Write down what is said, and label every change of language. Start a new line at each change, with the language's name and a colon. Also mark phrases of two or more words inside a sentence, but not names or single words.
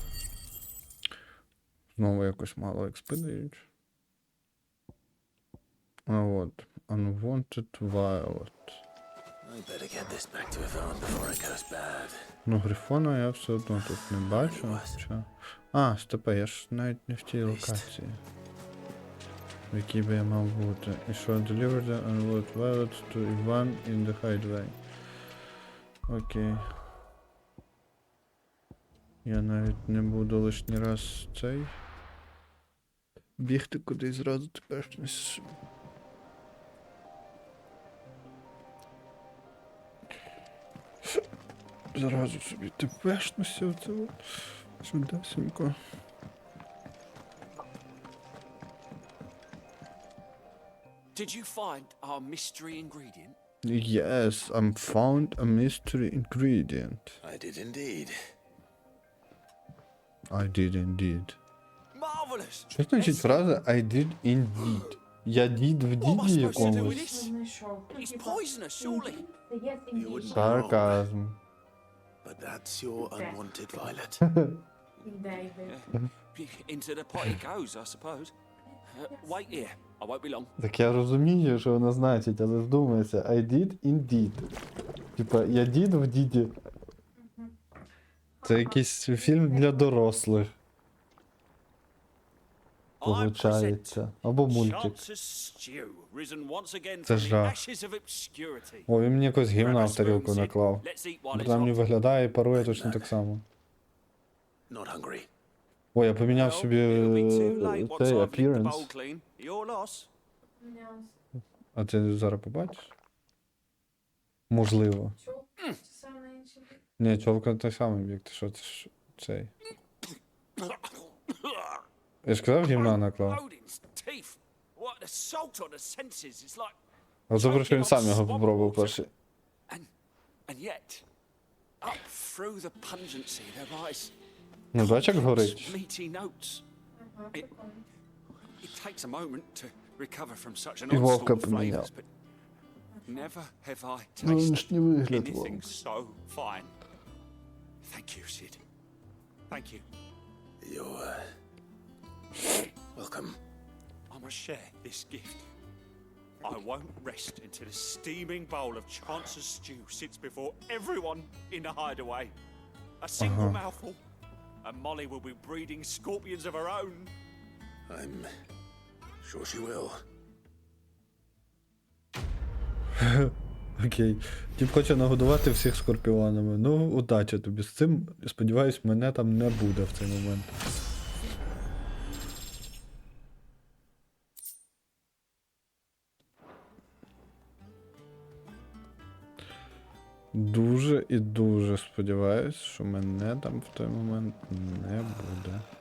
Ukrainian: Знову якось мало експи дають. А от.
English: Unwanted Violet. I better get this back to Yvonne before it goes bad.
Ukrainian: Ну, грифона я все одно тут не бачу. Хоча... А, стопе, я ж навіть не в тій локації. В якій би я мав бути. І що,
English: deliver the unwanted violet to Ivan in the hideaway.
Ukrainian: Окей. Я навіть не буду лишній раз цей... бігти кудись зразу тепер. Зразу собі тепешнуся оце от. Чудесенько.
English: Did you find our mystery ingredient? Yes, found a mystery ingredient. I did indeed. I did indeed. Marvelous.
Ukrainian: Що значить фраза
English: I did indeed?
Ukrainian: Я дід в діді якомусь.
English: It's poisonous, surely. You wouldn't be wrong,
Ukrainian: Сарказм.
English: but that's your unwanted violet. Into the pot it goes, I suppose. Wait here. I won't be long.
Ukrainian: Так я розумію, що воно значить, але вдумайся.
English: I did indeed.
Ukrainian: Типа, я дід в діді. Це якийсь фільм для дорослих. Получається. Або мультик.
English: Chance's stew, risen once again
Ukrainian: Це
English: from the
Ukrainian: жах.
English: ashes of obscurity.
Ukrainian: О, він мені якось гівна в тарілку наклав. Бо там не виглядає і парує точно так само.
English: Not hungry.
Ukrainian: О, я поміняв собі цей appearance.
English: Bowl clean. Your loss.
Ukrainian: А ти зараз побачиш? Можливо. Ні, човка той самий бік. Ти що, це ж цей. Я ж казав, гімна наклав.
English: Odin's teeth. What the salt on the senses is like.
Ukrainian: А добре, що він сам його попробував перший.
English: And yet, up through the pungency, there rise
Ukrainian: Ну, бач, як горить.
English: meaty notes. It takes a moment to recover from such an
Ukrainian: І вовка
English: onslaught of
Ukrainian: поміняв.
English: flavors, but never have I tasted
Ukrainian: Зовнішній вигляд
English: anything
Ukrainian: вовк.
English: so fine. Thank you, Sid. Thank you. You're welcome. I must share this gift. I won't rest until a steaming bowl of Chance's stew sits before everyone in the hideaway. A single mouthful, and Molly will be breeding scorpions of her own. I'm sure she will.
Ukrainian: Окей. Тіп хоче нагодувати всіх скорпіонами. Ну, удачі тобі з цим. Сподіваюсь, мене там не буде в цей момент. Дуже і дуже сподіваюсь, що мене там в той момент не буде.